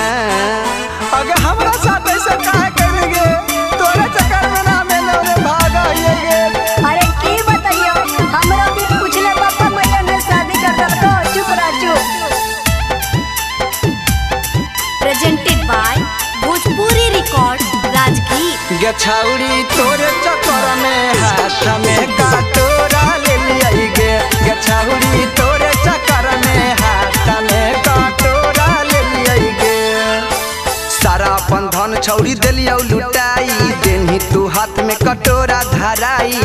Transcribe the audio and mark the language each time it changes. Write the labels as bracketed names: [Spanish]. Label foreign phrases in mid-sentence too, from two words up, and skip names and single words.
[Maithili] अगर हमरा साथ ऐसा काहे करेंगे, तोरे चक्कर में ना मैंने भागा ये गे। अरे की बताइयो, हमरा भी पूछले पापा मैया ने शादी कर दलको। चुप रह चुप। [English] Presented by Bhojpuri Records, Rajgir। [Maithili] गे छौड़ी तोरे चक्कर में हाथ में कटोरा ले लिया गे। गे छौड़ी तोरे चक्कर में हाथ में कटोरा ले लिया गे। सारा अपन धन छौड़ी देलियो लुटाई, देनही तू हाथ में कटोरा धराई।